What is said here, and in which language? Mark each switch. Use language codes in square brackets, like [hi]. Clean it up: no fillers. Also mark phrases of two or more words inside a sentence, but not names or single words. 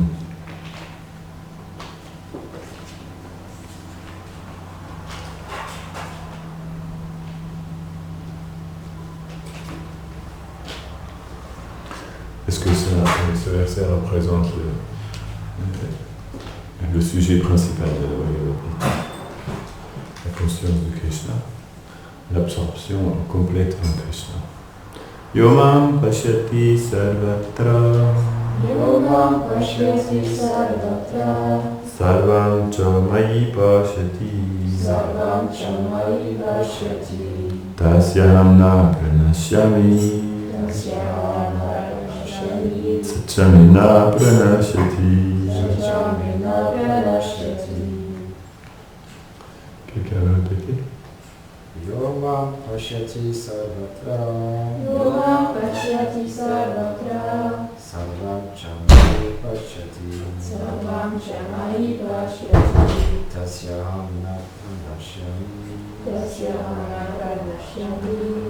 [fr] Est-ce que ce verset représente le sujet principal de la Bhagavad Gita, la conscience de Krishna, l'absorption complète en Krishna? [sa] यो मां पश्यति सर्वत्र. यो मां पश्यति सर्वत्र. सर्वं च मयि पश्यति. सर्वं च मयि पश्यति. तस्याहं न प्रणश्यामि. तस्याहं न प्रणश्यामि. स च मे न प्रणश्यति. स च मे न प्रणश्यति. [fr] Quelqu'un veut répéter? [sa] यो मां पश्यति सर्वत्र. यो मां पश्यति सर्वत्र. सर्वं च मयि पश्यति. सर्वं च मयि पश्यति. तस्याहं न प्रणश्यामि. तस्याहं न प्रणश्यामि.